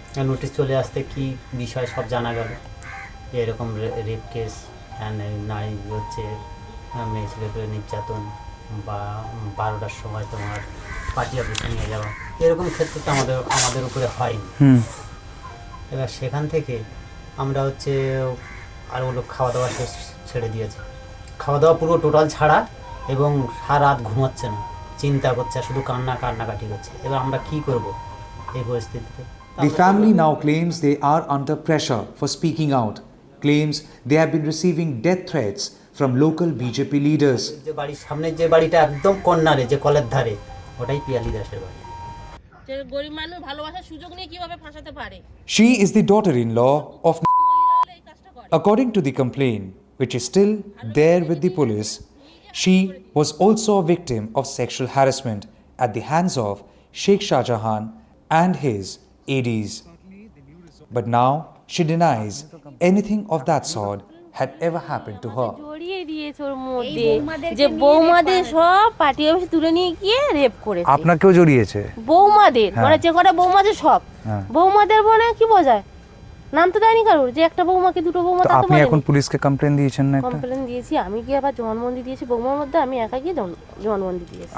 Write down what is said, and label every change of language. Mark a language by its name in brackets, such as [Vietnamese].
[Bangla] Notice চলে আসতে কি বিষয় সব জানা গেল, এরকম রেপ কেস, নারী হচ্ছে মেয়ে ছেলের উপরে নির্যাতন বা 12টার সময় তোমার পার্টি অফিসে নিয়ে যাওয়া, এরকম ক্ষেত্রে তো আমাদের উপরে হয়নি। এবার সেখান থেকে আমরা হচ্ছে আর ওগুলো খাওয়া দাওয়া ছেড়ে দিয়েছে, খাওয়া দাওয়া পুরো টোটাল ছাড়া, এবং সারা রাত ঘুমাচ্ছে না, চিন্তা করছে, শুধু কান্নাকাটি করছে। এবার আমরা কি করব এই পরিস্থিতিতে? [English] The family now claims they are under pressure for speaking out, claims they have been receiving death threats from local BJP leaders. [Bangla] যে বাড়ির সামনে যে বাড়িটা একদম কর্নারে, যে কলের ধারে, ওটাই পিয়ালি দাসের বাড়ি। যে গরিব মানুষ ভালোবাসার সুযোগ নিয়ে কিভাবে ফাঁসাতে পারে? [English] She is the daughter-in-law of. According to the complaint, which is still there with the police, she was also a victim of sexual harassment at the hands of Seikh Shahjahan and his aides. But now she denies anything of that sort had ever happened to her. [Bangla] জড়িয়ে দিয়েছে ওর মধ্যে, যে বৌমাদের সব party অফিসে তুলে নিয়ে গিয়ে rape করেছে। আপনাকেও জড়িয়েছে? বৌমাদের মানে যে কটা বৌমাদের সব বৌমাদের, মানে কি বোঝায়, নাম তো দেয়নি কারোর, যে একটা বৌমা কি দুটো বৌমা। আপনি এখন পুলিশকে কমপ্লেন দিয়েছেন না? কমপ্লেন দিয়েছি, আমি কি আবার জবানবন্দি দিয়েছি বৌমার মধ্যে, আমি একা গিয়ে জবানবন্দি দিয়েছি।